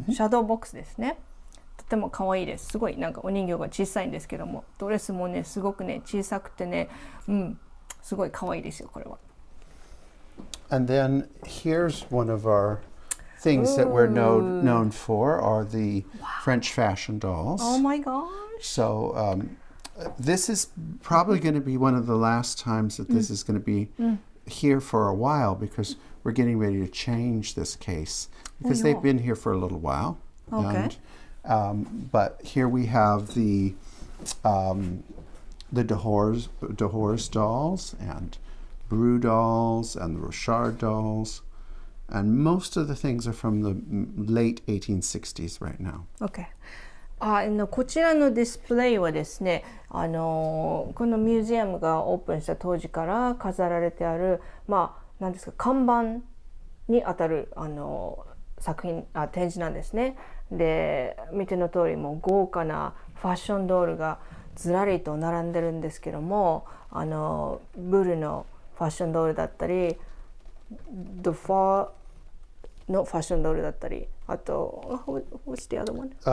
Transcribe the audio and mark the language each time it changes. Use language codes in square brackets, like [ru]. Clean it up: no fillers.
[ja] シャドーボックスですね。とても可愛いです。すごいなんかお人形が小さいんですけども、ドレスもねすごくね小さくてね、すごい可愛いですよこれは。 [en] And then here's one of our things that we're known for are the French fashion dolls. Oh my gosh! So this is probably going to be one of the last times that this is going to be here for a while because we're getting ready to change this case because they've been here for a little while. Okay. But here we have the Dehors dolls and Brew dolls and the Rochard dolls, and most of the things are from the late 1860s right now. Okay. [ja] こちらのディスプレイはですね、このミュージアムがオープンした当時から飾られてある、何ですか看板にあたる作品展示なんですね。で見ての通りも豪華なファッションドールがずらりと並んでるんですけどもブルのファッションドールだったりドファーのファッションドールだったりあと [en] What's the other one?